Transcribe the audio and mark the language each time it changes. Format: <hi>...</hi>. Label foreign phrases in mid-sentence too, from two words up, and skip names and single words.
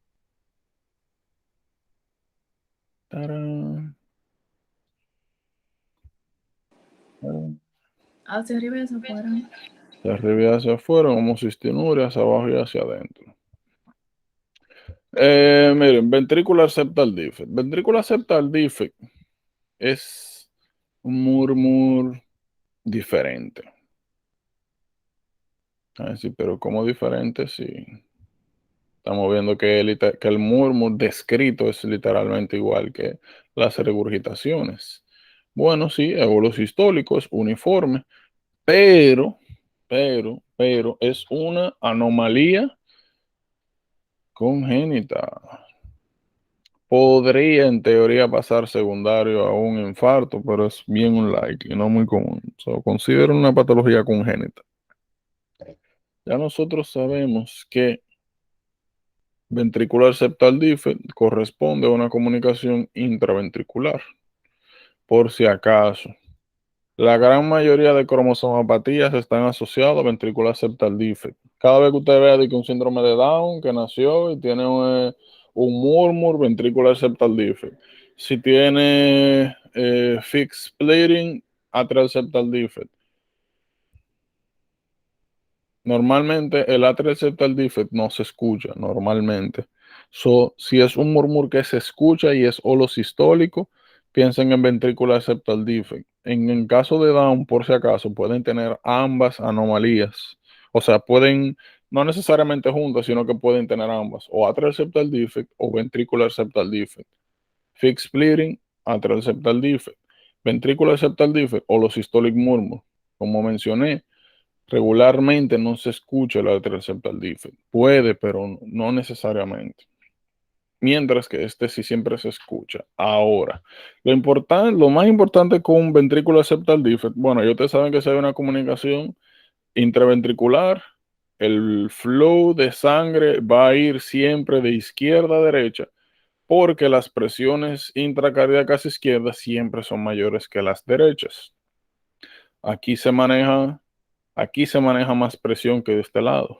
<es>Tarán, tarán. Hacia arriba y hacia afuera. De arriba hacia afuera, homocistinuria, hacia abajo y hacia adentro. Miren,</es> <en>ventricular septal defect. Ventricular septal defect</en> <es>es un murmur diferente. Sí, pero ¿cómo diferente? Sí. Estamos viendo que el murmur descrito es literalmente igual que las regurgitaciones. Bueno, sí, ébolos sistólicos, uniforme, pero es una anomalía congénita. Podría en teoría pasar secundario a un infarto, pero es bien unlikely, no muy común. So, considero una patología congénita. Ya nosotros sabemos que</es> <en>ventricular septal defect</en> <es>corresponde a una comunicación intraventricular, por si acaso. La gran mayoría de cromosomapatías están asociadas a</es> <en>ventricular septal defect.</en> <es>Cada vez que usted vea de que un síndrome de Down que nació y tiene un murmur,</es> <en>ventricular septal defect.</en> <es>Si tiene</es> <en>fixed splitting, atrial septal defect.</en> <es>Normalmente el</es> <en>atrial septal defect</en> <es>no se escucha normalmente. Si es un murmur que se escucha y es holosistólico, piensen en</es> <en>ventricular septal defect.</en> <es>En el caso de Down, por si acaso, pueden tener ambas anomalías. O sea, pueden, no necesariamente juntas, sino que pueden tener ambas, o</es> <en>atrial septal defect</en> <es>o</es> <en>ventricular septal defect. Fixed splitting, atrial septal defect. Ventricular septal defect</en> <es>o los</es> <en>systolic murmur.</en> <es>Como mencioné, regularmente no se escucha el</es> <en>atrial septal defect.</en> <es>Puede, pero no necesariamente. Mientras que este sí siempre se escucha. Ahora, lo más importante con un</es> <en>ventricular septal defect,</en> <es>bueno, ya ustedes saben que si hay una comunicación intraventricular, el flow de sangre va a ir siempre de izquierda a derecha, porque las presiones intracardíacas izquierdas siempre son mayores que las derechas. Aquí se maneja Aquí se maneja más presión que de este lado.</es>